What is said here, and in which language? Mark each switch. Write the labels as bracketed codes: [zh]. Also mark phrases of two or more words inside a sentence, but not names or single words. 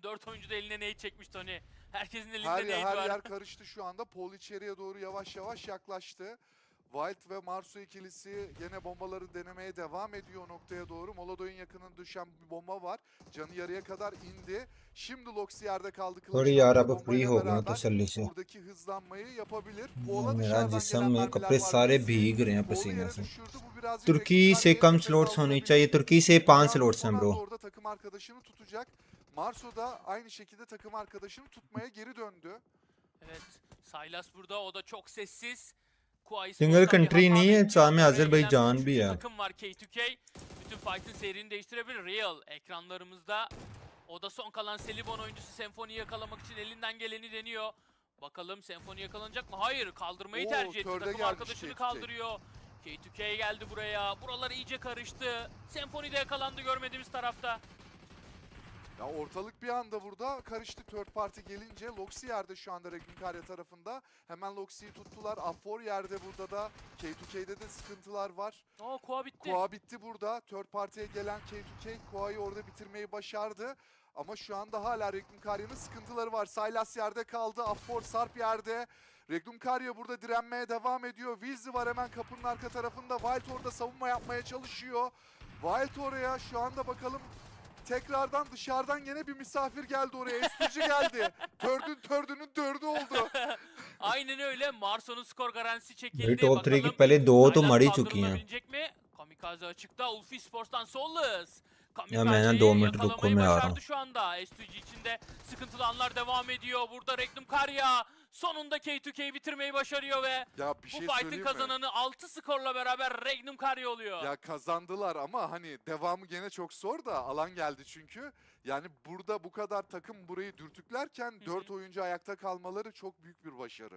[tr] 4 oyuncu da eline nade çekmiş Tony. Herkesin elinde nade var. Her yer karıştı şu anda. Paul içeriye doğru yavaş yavaş yaklaştı. Wild ve Marso ikilisi yine bombaları denemeye devam ediyor o noktaya doğru. Molodoy'un yakınına düşen bir bomba var. Canı yarıya kadar indi. Şimdi Loxi yerde kaldı. [hi] थोड़ी यार अब फ्री हो गया तसल्ली से [tr] buradaki hızlanmayı yapabilir. [hi] मेरा जिस्म में कपड़े सारे भीग रहे हैं पसीने से। तुर्की से कम स्लॉट्स होनी चाहिए। तुर्की से 5 स्लॉट्स हैं ब्रो। [tr] Orada takım arkadaşını tutacak. Marso da aynı şekilde takım arkadaşını tutmaya geri döndü. Evet, Sylas burada, o da çok sessiz. [en] single country [hi] नहीं है, साथ में अजरबैजान भी है। [tr] Takım var K2K. Bütün fight'ın seyrini değiştirebilir. Real ekranlarımızda. O da son kalan Selibon oyuncusu Senfoni'yi yakalamak için elinden geleni deniyor. Bakalım Senfoni yakalanacak mı? Hayır, kaldırmayı tercih etti. Takım arkadaşını kaldırıyor. K2K geldi buraya. Buralar iyice karıştı. Senfoni de yakalandı görmediğimiz tarafta. Ya ortalık bir anda burada karıştı [en] third party [tr] gelince. Loxi yerde şu anda Regnum Karya tarafında. Hemen Loxi'yi tuttular. Afor yerde burada da. K2K'de de sıkıntılar var. Kua bitti. Kua bitti burada. [en] Third party'ye [tr] gelen K2K Kua'yı orada bitirmeyi başardı. Ama şu anda hala Regnum Karya'nın sıkıntıları var. Sylas yerde kaldı. Afor Sarp yerde. Regnum Karya burada direnmeye devam ediyor. Wilzy var hemen kapının arka tarafında. Wild orada savunma yapmaya çalışıyor. Wild oraya şu anda bakalım. Tekrardan dışarıdan yine bir misafir geldi oraya. S2G geldi. Tördünün dördü oldu. Aynen öyle. Marso'nun skor garantisi çekildi. [hi] भाई टॉप 3 की पहले 2 तो मर ही चुकी हैं। [tr] Mi? Kamikaze açıkta. UF Esports'tan Sollus. [hi] Ya मैंने 2 मिनट रुको मैं आ रहा हूँ। [tr] Şu anda S2G içinde sıkıntılı anlar devam ediyor. Burada Regnum Karya sonunda K2K'yi bitirmeyi başarıyor ve Ya bir şey bu fight'ın kazananı 6 skorla beraber Regnum Karya oluyor. Ya kazandılar ama hani devamı gene çok zor da alan geldi çünkü. Yani burada bu kadar takım burayı dürtüklerken 4 oyuncu ayakta kalmaları çok büyük bir başarı.